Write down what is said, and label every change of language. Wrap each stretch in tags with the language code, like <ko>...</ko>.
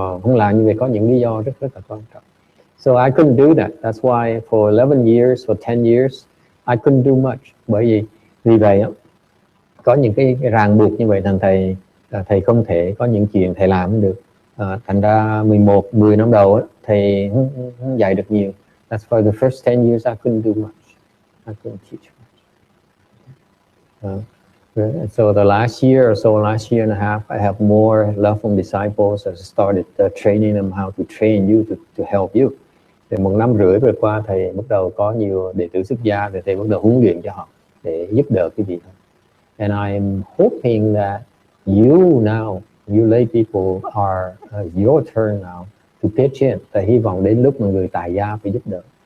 <vi>Không làm như vậy có những lý do rất là quan trọng.</vi> <en>So I couldn't do that. That's why for 11 years or 10 years I couldn't do much.</en> <vi>Bởi vì vậy có những cái ràng buộc như vậy thành thầy không thể có những chuyện thầy làm không được. Thành ra 10 năm đầu thầy không dạy được nhiều.</vi> <en>That's why the first 10 years I couldn't do much. I couldn't teach much. So the last year or so, last year and a half, I have more level disciples. I started training them how to train you to help you.</en> <vi>Thì 1 năm rưỡi vừa qua thầy bắt đầu có nhiều đệ tử xuất gia, thì thầy bắt đầu huấn luyện cho họ để giúp đỡ cái vị. And I'm hoping that you now, you lay people are your turn now to pitch in. Thầy hy vọng đến lúc mà người tại gia phải giúp đỡ.</vi>